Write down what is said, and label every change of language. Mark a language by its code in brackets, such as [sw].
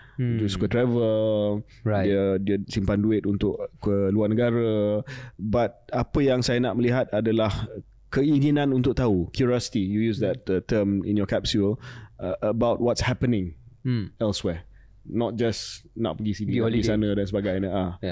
[ms] Dia suka travel, dia simpan duit untuk ke luar negara. But apa yang saya nak melihat adalah keinginan untuk tahu, curiosity. [en] You use that term in your capsule about what's happening elsewhere. Not just [ms] nak pergi sini, pergi sana dan sebagainya.